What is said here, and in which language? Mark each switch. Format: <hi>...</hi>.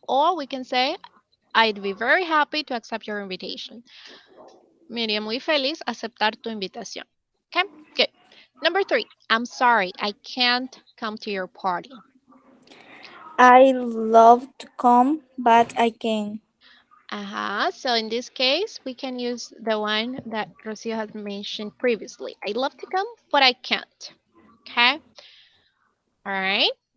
<en>Or we can say, I'd be very happy to accept your invitation.</en> <es>Me iría muy feliz aceptar tu invitación.</es> <en>Okay, good. Number 3, I'm sorry, I can't come to your party. I love to come, but I can't. So in this case, we can use the one that Rocio had mentioned previously. I love to come, but I can't. Okay. All right.</en>